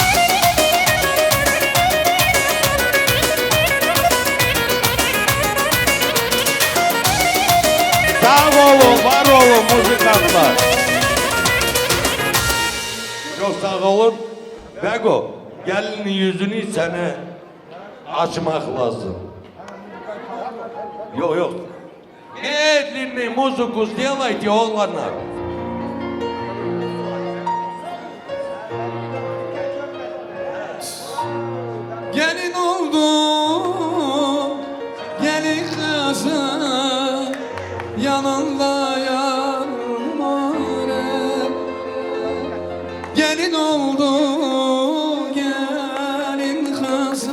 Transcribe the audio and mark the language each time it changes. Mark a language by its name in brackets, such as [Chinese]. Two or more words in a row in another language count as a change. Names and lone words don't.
[Crimean Tatar] Sağ olun, var olun muzikantlar. Çok sağ olun. Bego, gelinin yüzünü sana açmak lazım. Yok. [Russian] Медленный музыку сделайте, [Crimean Tatar] оğlanlar. Gelin oldu, gelin kızım, yanında yarım Gelin oldu, gelin kızım,